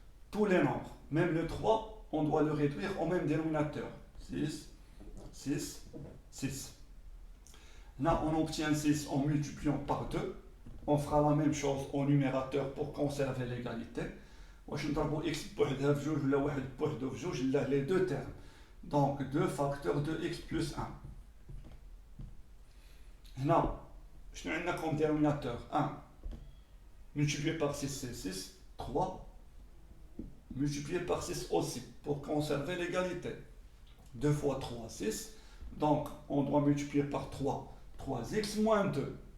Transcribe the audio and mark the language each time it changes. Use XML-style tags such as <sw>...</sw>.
<fr>Tous les nombres, même le 3, on doit le réduire au même dénominateur. 6, 6, 6. Là, on obtient 6 en multipliant par 2. On fera la même chose au numérateur pour conserver l'égalité.</fr> <ar>واش نضربوا x بوحدها في جوج ولا واحد بوحدو في جوج لا</ar> <fr>les deux termes. Donc 2 facteurs de x plus 1.</fr> <ar>هنا شنو عندنا</ar> <fr>comme dénominateur 1 multiplié par 6 c'est 6. 3 multiplié par 6 aussi pour conserver l'égalité. 2 fois 3 6. Donc, on doit multiplier par 3. 3x moins 2.</fr>